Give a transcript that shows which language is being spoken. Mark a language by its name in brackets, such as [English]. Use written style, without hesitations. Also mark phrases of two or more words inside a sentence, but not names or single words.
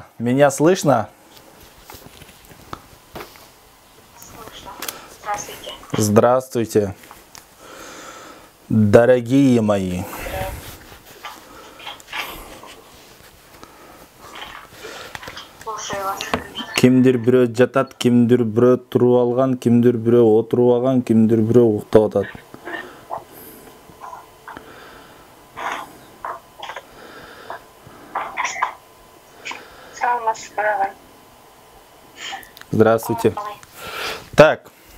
[Russian] Меня слышно? Слышно. Здравствуйте. Здравствуйте. Дорогие мои. Слушаю вас. [Kyrgyz] Кимдир бирөө жатат, кимдир бирөө туруп алган, кимдир бирөө отуруп алган, кимдир бирөө уктап атат. Саламатсызбы, агай? [Russian] Здравствуйте. Так.